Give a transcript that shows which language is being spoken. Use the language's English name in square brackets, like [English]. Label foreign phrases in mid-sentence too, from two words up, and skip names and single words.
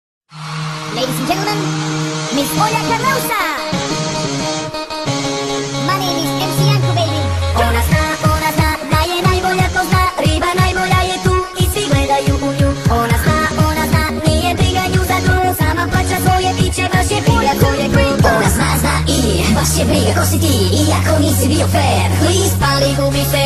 [English] Ladies and gentlemen, Miss Ola Carlosa. My name is MC Yanko, baby. [Serbian] Ona zna, da je najbolja, to zna. Riba najbolja je tu i svi gledaju u nju. Ona zna, nije briga nju za tu. Sama plaća svoje piće, baš je briga ko je queen. Ona zna i baš je briga ko si ti. Iako nisi bio fair, please pali gubi se.